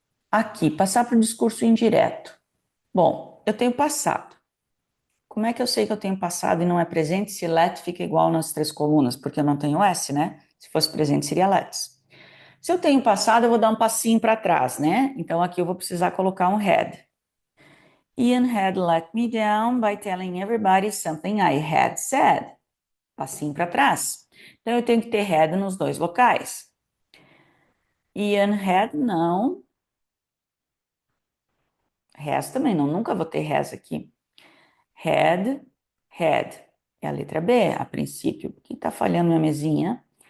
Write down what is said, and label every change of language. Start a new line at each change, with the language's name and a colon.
Portuguese: Aqui, passar para o discurso indireto. Bom, eu tenho passado. Como é que eu sei que eu tenho passado e não é presente se let fica igual nas 3 colunas? Porque eu não tenho S, né? Se fosse presente, seria let's. Se eu tenho passado, eu vou dar um passinho para trás, né? Então aqui eu vou precisar colocar um had.
English: Ian had let me down by telling everybody something I had said.
Portuguese: Passinho para trás. Então eu tenho que ter had nos dois locais. Ian had, não. Has também não. Nunca vou ter has aqui. Had. É a letra B, a princípio. O que está falhando minha mesinha?